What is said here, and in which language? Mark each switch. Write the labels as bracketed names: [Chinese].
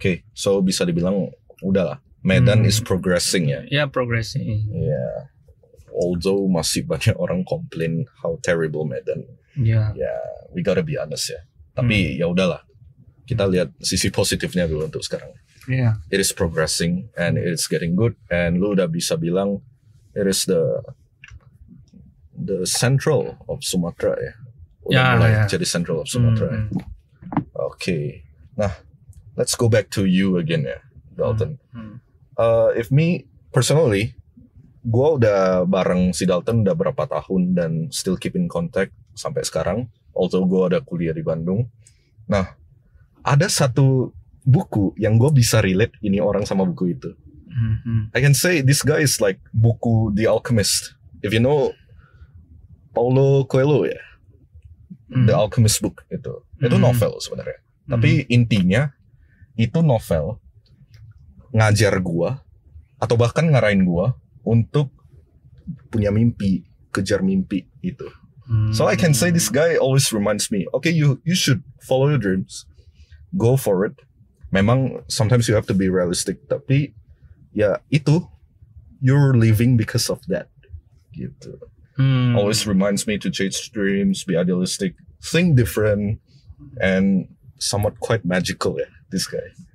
[Indonesian] So bisa dibilang udahlah, [English] Medan is progressing [Indonesian] ya. [English] Progressing. Although [Indonesian] masih banyak orang komplain [English] how terrible Medan. We gotta be honest ya. [Indonesian] Tapi ya udahlah, kita lihat sisi positifnya dulu untuk sekarang. [English] It is progressing and it's getting good, and [Indonesian] lu udah bisa bilang [English] it is the central of Sumatera ya. [Indonesian] Udah mulai jadi [English] central of Sumatera. Nah, let's go back to you again ya, Dalton. If me [Indonesian] personally, gue udah bareng si Dalton udah berapa tahun dan [English] still keep in contact [Indonesian] sampai sekarang. Although gue ada kuliah di Bandung. Nah, ada satu buku yang gue bisa relate ini orang sama buku itu. [English] I can say this guy is like buku The Alchemist. If you know Paulo Coelho ya, The Alchemist book itu [Indonesian] novel sebenarnya. Tapi intinya itu novel ngajar gua atau bahkan ngarahin gua untuk punya mimpi, kejar mimpi itu. [English] So I can say this guy always reminds me, okay, you should follow your dreams, go for it. Memang sometimes you have to be realistic, [Indonesian] tapi ya itu [English] you're living because of that gitu. Always reminds me to chase dreams, be idealistic, think different, and somewhat quite magical ya, this guy.